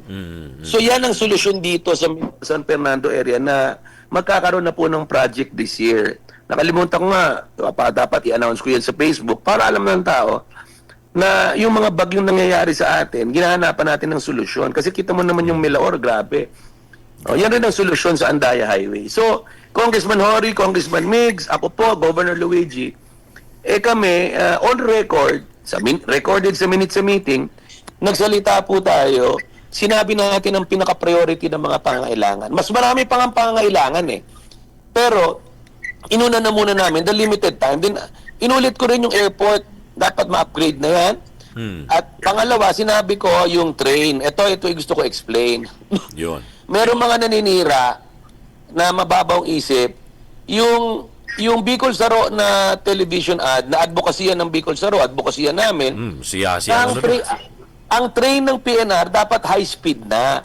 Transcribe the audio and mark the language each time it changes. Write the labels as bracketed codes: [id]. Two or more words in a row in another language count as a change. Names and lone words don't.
[tl] So yan ang solusyon dito sa San Fernando area na magkakaroon na po ng project [en] this year. [tl] Nakalimutan ko nga, dapat i-announce ko yan sa Facebook para alam ng tao na yung mga bagyong nangyayari sa atin, ginahanapan natin ng solusyon. Kasi kita mo naman yung Milaor, grabe. Yan rin ang solusyon sa Andaya Highway. So, Congressman Hori, Congressman Migs, ako po, Governor Luigi, kami, [en] on record, [tl] recorded sa minutes sa meeting, nagsalita po tayo, sinabi natin ang pinaka-priority ng mga pangangailangan. Mas marami pang ang pangangailangan eh. Pero, inuna na muna namin, [en] the limited time. [tl] Din, inulit ko rin yung airport, dapat ma-upgrade na yan. At pangalawa, sinabi ko yung train. Ito yung gusto ko explain. Yun. Merong mga naninira na mababaw isip, yung Bicol Saro na television ad, na advokasya ng Bicol Saro, advokasya namin, ang train ng PNR dapat [en] high speed [tl] na.